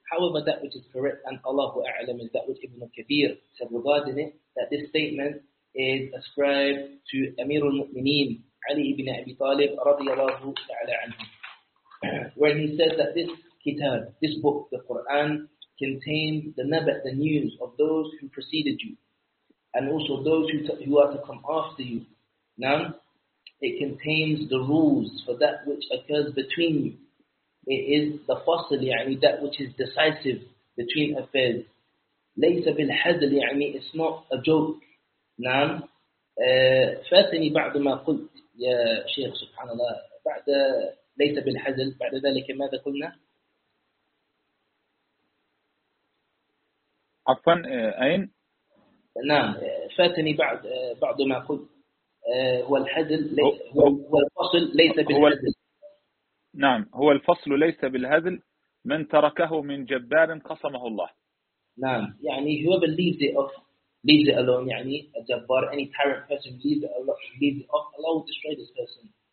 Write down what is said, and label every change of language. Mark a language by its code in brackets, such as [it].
[en] However, that which is correct, and Allahu a'lam, is that which Ibn Kathir said regarding it, that this statement is ascribed to Amir al-Mu'mineen, Ali ibn Abi Talib, radiyallahu ta'ala anhu, where he said that this kitab, this book, the Qur'an, contained the naba', the news of those who preceded you, and also those who are to come after you. Now, it contains the rules for that which occurs between you. It is the fasl, يعني, that which is decisive between affairs. ليس بالحزل, يعني, it's not a joke. [ar] نعم. فاتني بعد ما قلت يا شيخ سبحان الله بعد ليس بالحزل بعد ذلك ماذا قلنا؟ عفوا أين؟ نعم. فاتني بعد ما قلت هو الحزل هو الفصل ليس بالحزل. نعم، هو الفصل ليس بالهزل، من تركه من جبار قصمه الله. [en] نعم، يعني whoever leaves it off, leaves it alone, يعني a jabbar, any tyrant person leaves it off, Allah will destroy this person.